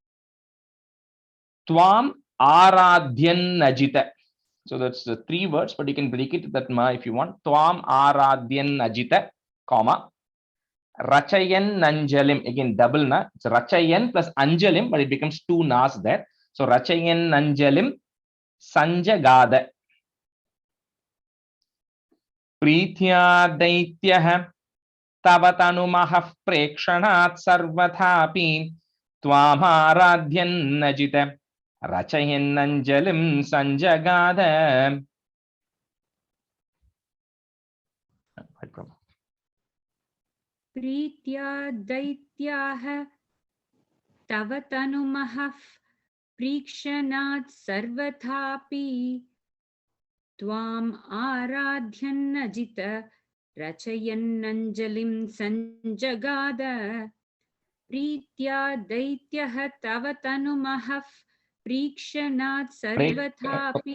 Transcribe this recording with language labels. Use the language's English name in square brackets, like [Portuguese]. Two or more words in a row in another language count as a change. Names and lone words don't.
[Sanskrit] त्वम् आराध्यन् नजित. [English] So that's the 3 words, but you can break it that ma if you want. [Sanskrit] त्वम् आराध्यन् नजित, comma. रचयन् नञ्जलिम्, [English] again double na. It's Rachayan plus Anjalim, but it becomes 2 nas there. [Sanskrit] So रचयन् नञ्जलिम् सञ्जगाद. प्रीत्या दैत्याः तवतनु महः प्रेक्षणात् सर्वथापि त्वमाराध्यन् नजित रचयन् नञ्जलिम् सञ्जगाद. प्रीत्या दैत्याः तव तनुमहः प्रीक्षणात् सर्वथापि त्वाम् आराध्यन्नजित रचयन्नञ्जलिं सञ्जगाद प्रीत्या दैत्यः तव तनुमहः प्रीक्षणात् सर्वथापि